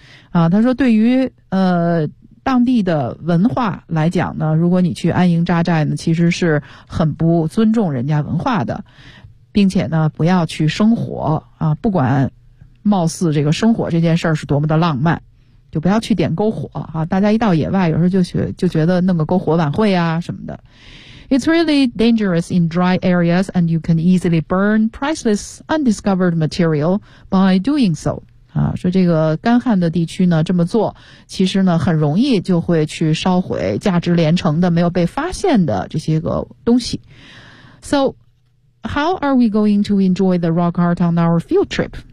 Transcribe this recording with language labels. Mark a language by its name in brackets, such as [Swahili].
[Chinese] 啊，他说对于当地的文化来讲呢，如果你去安营扎寨呢，其实是很不尊重人家文化的，并且呢，不要去生火啊，不管貌似这个生火这件事儿是多么的浪漫，就不要去点篝火啊！大家一到野外，有时候就觉得弄个篝火晚会啊什么的。 [English] It's really dangerous in dry areas, and you can easily burn priceless undiscovered material by doing so. [Chinese] 啊，说这个干旱的地区呢，这么做其实呢很容易就会去烧毁价值连城的没有被发现的这些个东西。 [English] So, how are we going to enjoy the rock art on our field trip?